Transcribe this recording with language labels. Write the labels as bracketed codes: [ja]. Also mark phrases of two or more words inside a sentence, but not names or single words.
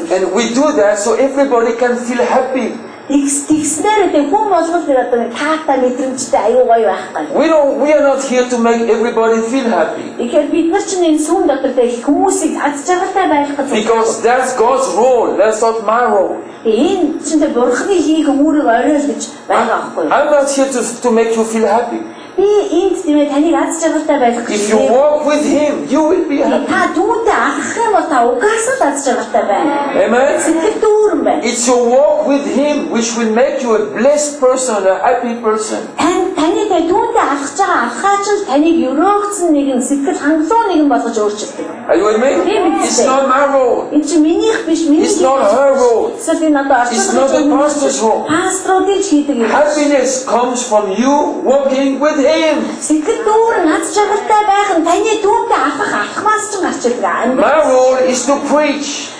[en] And we do that so everybody can feel happy. [mn] Тэгснээр тэг хүн болгол тэр одоо таата мэдрэмжтэй аюу гоё байх гал. [en] We are not here to make everybody feel happy. [mn] Тэгэхээр бид нар чинь энэ сүм дотор тэг хүмүүсийг аз жаргалтай байлгах гэж. [en] Because that's God's role. That's not my role. [mn] Энэ чинь Бурхны хийх үүрэг орой л гэж байгаа байхгүй юу? [en] I'm not here to make you feel happy. [mn] Би энд тиймээ таныг аз жаргалтай байлгах гэж. [en] If you walk with Him, you will be happy. [mn] Та түүнтэй алхах юм бол та угаасаа аз жаргалтай байна. [en] Amen. [mn] Сэтгэл дүүрэн байна. [en] It's your walk with Him which will make you a blessed person, a happy person. [mn] Таны түүнтэй алхаж байгаа алхаач нь таныг өрөөгцөн нэгэн сэтгэл хангалуун нэгэн болгож өөрчилдөг. [en] Are you with me? It's not my road. It's not her road. It's not the pastor's road. Happiness comes from you working with him. My role is to preach.